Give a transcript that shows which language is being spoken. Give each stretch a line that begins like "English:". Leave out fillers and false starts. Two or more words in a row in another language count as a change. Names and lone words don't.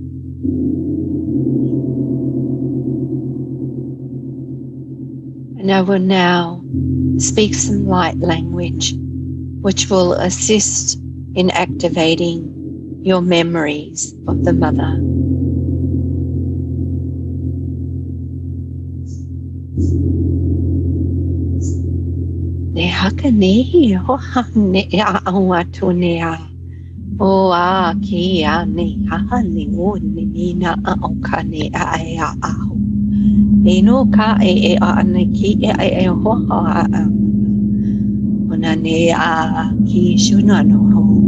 English: And I will now speak some light language which will assist in activating your memories of the mother. Ne haka nehi ho ha ne a awatu ne a o a ki a ne ha ne o ne ni na a o ka ne a a ho e no ka e a ne ki e ho ha a ona ne a ki shuna no ho.